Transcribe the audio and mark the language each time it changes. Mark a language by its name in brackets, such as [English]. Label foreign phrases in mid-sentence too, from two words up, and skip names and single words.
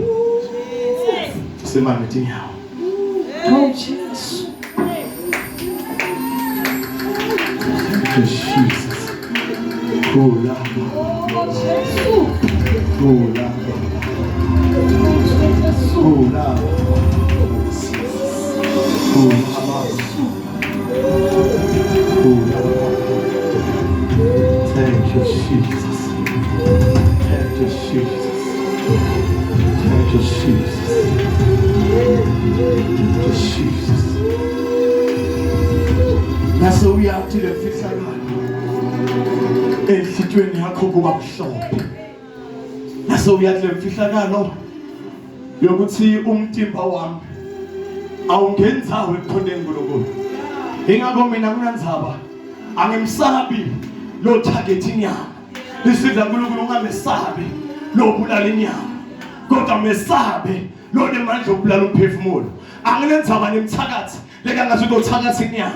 [Swati] Simame tinyawo. Jesus. Kula. Kula. Kula. [English] Thank you, Jesus. Thank you, Jesus. Thank you, Jesus. Thank you, Jesus. [Swati] Naso uyathi lefihlakalo enhlitweni yakho kuba mhlophe. Naso uyathi lefihlakalo yokuthi umtimba wami awungenzawo ekukhondeni kuNkulunkulu. Ingakho mina kunanzaba angimsabi lo target inyama. Lisidla uNkulunkulu ungamesabi lo bulala inyama. Kodwa mesabe lo nemandla okubulala umphefumulo. Anginenzaba nemthakathi leka ngathi uzothakatha inyama.